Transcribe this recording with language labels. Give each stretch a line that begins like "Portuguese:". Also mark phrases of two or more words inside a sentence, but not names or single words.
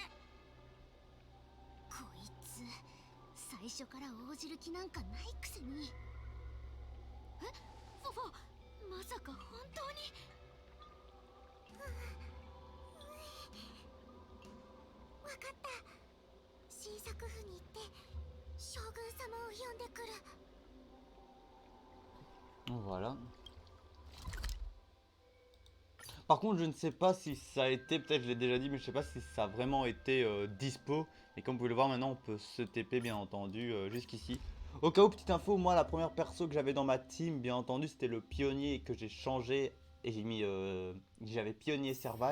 Japanese: こいつ最初から応じる気なんかないくせに。フォフォ、まさか本当に？わかった。新作府に行って将軍様を呼んでくる。
French: Voilà. Par contre, je ne sais pas si ça a été, peut-être je l'ai déjà dit, mais je sais pas si ça a vraiment été dispo. Et comme vous pouvez le voir, maintenant on peut se TP bien entendu jusqu'ici. Au cas où, petite info, moi la première perso que j'avais dans ma team, bien entendu, c'était le pionnier que j'ai changé et j'ai mis, j'avais pionnier Serval.